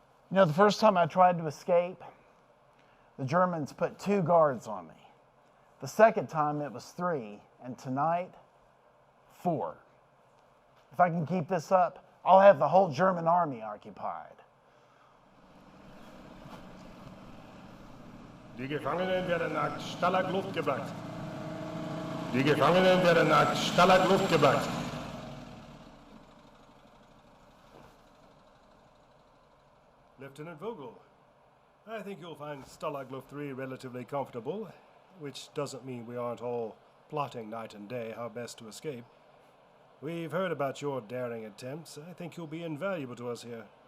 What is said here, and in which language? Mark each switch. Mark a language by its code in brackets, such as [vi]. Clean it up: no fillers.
[en] You know, the first time I tried to escape, the Germans put 2 guards on me. The second time it was 3, and tonight, 4. If I can keep this up, I'll have the whole German army occupied. [de] Die Gefangenen werden nach Stalag Luft gebracht. Die Gefangenen werden nach Stalag Luft gebracht. [en] Lieutenant Vogel, I think you'll find Stalag Luft 3 relatively comfortable, which doesn't mean we aren't all plotting night and day how best to escape. We've heard about your daring attempts. I think you'll be invaluable to us here.